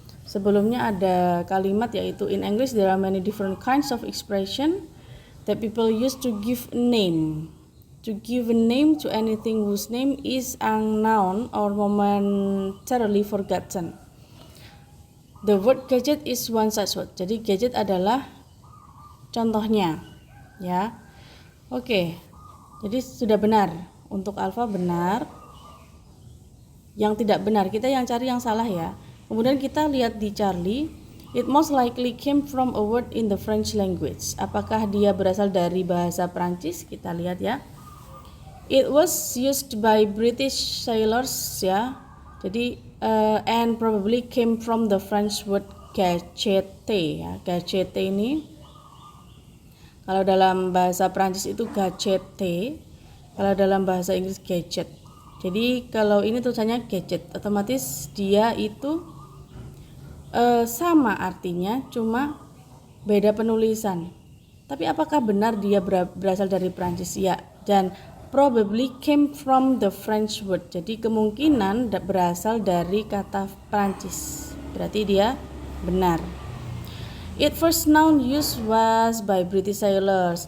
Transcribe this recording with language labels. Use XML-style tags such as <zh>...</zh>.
<id>Sebelumnya ada kalimat yaitu</id> <en>in English there are many different kinds of expression that people use to give a name. To give a name to anything whose name is unknown or momentarily forgotten. The word gadget is one such word.</en> <id>Jadi gadget adalah contohnya, ya. Oke. Jadi sudah benar. Untuk alfa benar. Yang tidak benar kita yang cari yang salah ya. Kemudian kita lihat di Charlie.</id> <en>It most likely came from a word in the French language.</en> <id>Apakah dia berasal dari bahasa Prancis? Kita lihat ya.</id> <en>It was used by British sailors ya. Jadi and probably came from the French word gadgete ya.</en> <id>Gadgete ini kalau dalam bahasa Prancis itu gadgete, kalau dalam bahasa Inggris gadget. Jadi kalau ini tulisannya gadget, otomatis dia itu sama artinya, cuma beda penulisan. Tapi apakah benar dia berasal dari Prancis? Ya, dan</id> <en>probably came from the French word.</en> <id>Jadi kemungkinan berasal dari kata Prancis. Berarti dia benar.</id> <en>It first noun used was by British sailors.</en>